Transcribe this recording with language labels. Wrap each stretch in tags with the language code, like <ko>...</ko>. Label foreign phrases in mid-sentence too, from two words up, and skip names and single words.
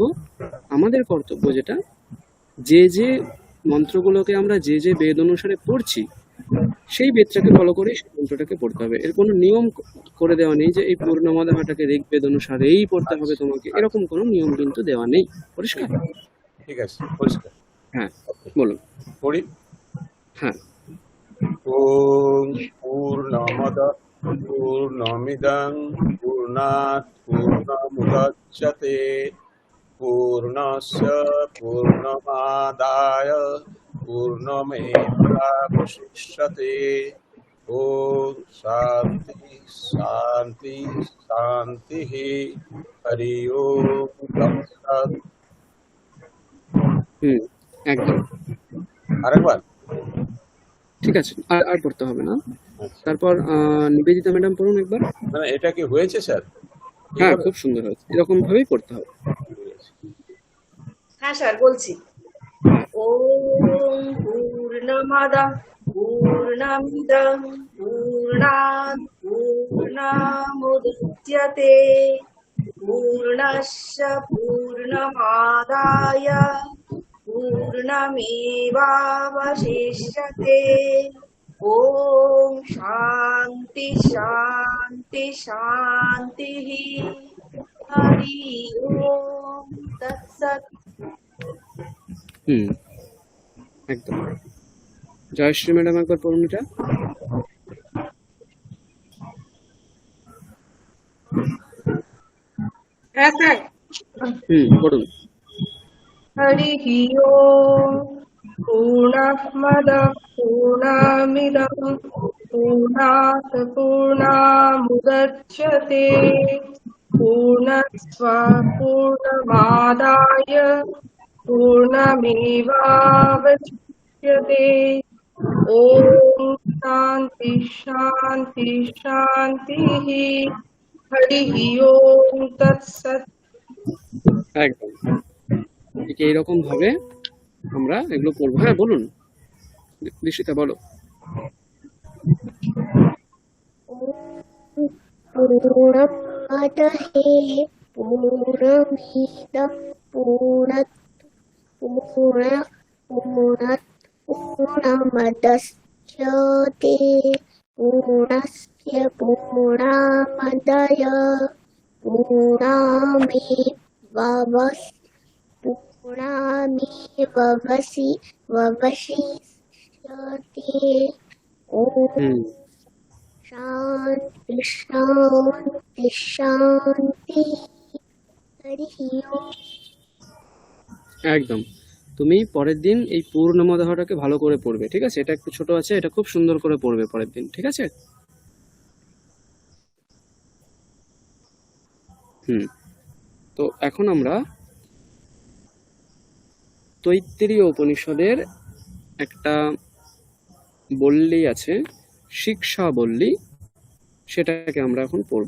<bn>আমাদের কর্তব্য যেটা, যে যে মন্ত্রগুলোকে আমরা যে যে বেদ অনুসারে পড়ছি সেই বেদটাকে ফলো করে সেই মন্ত্রটাকে পড়তে হবে। এর কোনো নিয়ম করে দেওয়া নেই যে এই পূর্ণমাদাহাটাকে ঋগ্বেদ অনুসারেই পড়তে হবে তোমাকে, এরকম কোনো নিয়ম কিন্তু দেওয়া নেই। পরিষ্কার? ঠিক আছে, পরিষ্কার। হ্যাঁ, বলুন। পড়ি। হ্যাঁ।</bn> <sa>ওম পূর্ণমদ পূর্ণমিদং পূর্ণাৎ পূর্ণমুদচ্যতে পূর্ণস্য পূর্ণমাদায় পূর্ণমেবাবশিষ্যতে। ওম শান্তি শান্তি শান্তি। হরি ওম তৎসৎ।</sa> <bn>একদম। আরেকবার? ঠিক আছে, আর পড়তে হবে না। তারপর নিবেদিতা ম্যাডাম পড়ুন একবার। মানে এটা কি হয়েছে স্যার? হ্যাঁ, খুব সুন্দর হয়েছে, এরকম ভাবেই পড়তে হবে। হ্যাঁ স্যার, বলছি।</bn> <sa>ওম পূর্ণমাদাঃ পূর্ণমিদং পূর্ণাৎ পূর্ণমুদচ্যতে পূর্ণস্য পূর্ণমাদায় পূর্ণমেবাবশিষ্যতে। ওম শান্তি শান্তি শান্তি। হরি ওম তৎসৎ।</sa> <bn>একদম। জয়শ্রী ম্যাডাম একবার পড়ুন এটা। হ্যাঁ স্যার, পড়ুন।</bn> <sa>হরি ওম পূর্ণমদঃ পূর্ণমিদং পূর্ণাৎ পূর্ণমুদচ্যতে পূর্ণস্য পূর্ণমাদায় পূর্ণমেবাবশিষ্যতে। ওম শান্তি শান্তি শান্তি। হরি ওম তৎসৎ।</sa> <bn>একদম ঠিক এইরকম ভাবে আমরা এগুলো পড়বো। হ্যাঁ, বলুন দীক্ষিতা, বলো।</bn> <sa>पूर्णमदहे पूर्णमिदं पूर्णत् पूर्णमदस्यते पूर्णस्य पूर्णमादाय पूर्णमेवावशिष्यते। ओम शांति शांति शांति। हरि ओम।</sa> <bn>একদম। তুমি পরের দিন এই পূর্ণমদাহটাকে ভালো করে পড়বে, ঠিক আছে? এটা একটু ছোট আছে, এটা খুব সুন্দর করে পড়বে পরের দিন, ঠিক আছে? তো এখন আমরা তৈত্তিরীয় উপনিষদের একটা বল্লী আছে, শিক্ষা বল্লী, সেটাকে আমরা এখন পড়ব।</bn>